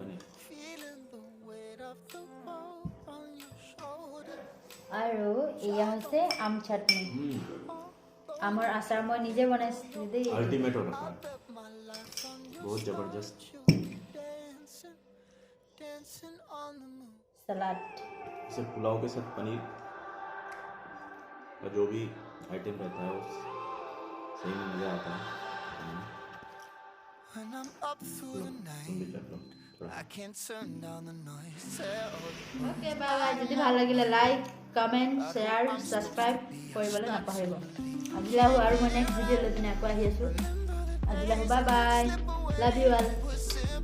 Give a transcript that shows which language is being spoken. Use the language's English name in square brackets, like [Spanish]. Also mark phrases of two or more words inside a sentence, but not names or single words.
[Assamese] আৰু এয়া হৈছে আম চাটনি আমৰ আচাৰ মই নিজে বনাইছিলোঁ দেই [Hindi] अल्टीमेट होता है बहुत जबरदस्त सलाद इसे पुलाव के साथ पनीर का जो भी आइटम रहता है उस सही में मज़ा आता है [English] When I'm up through the night, I can't turn down the noise. okay bye bye [Assamese] যদি ভাল লাগিলে [English] like comment share subscribe [Assamese] কৰিবলৈ নাপাহৰিব আজিলৈ আৰু মই [English] next video' [Assamese] লৈ আকৌ আহি আছোঁ আজিলৈ [English] bye bye love you all